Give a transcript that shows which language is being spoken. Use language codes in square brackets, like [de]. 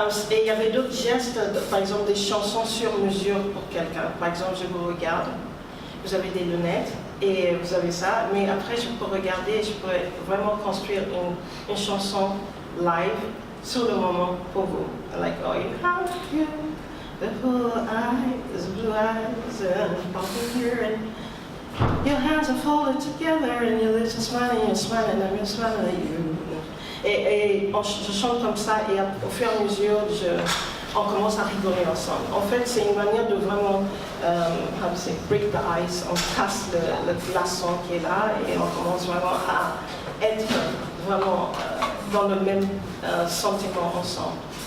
[fr] Et il y avait d'autres gestes, par exemple des chansons sur mesure pour quelqu'un. Par exemple, je vous regarde, vous avez des lunettes et vous avez ça, mais après je peux regarder et je pourrais vraiment construire une chanson live sur le moment pour vous. [en] Like, oh, you have you, the blue eyes, and popping here, and your hands are folded together, and your lips are smiling, you're smiling, and you're smiling at you. [fr] Et je chante comme ça et au fur et à mesure, on commence à rigoler ensemble. En fait, c'est une manière de vraiment, [en] break the ice, [fr] on casse le glaçon qui est là et on commence vraiment à être vraiment dans le même sentiment ensemble.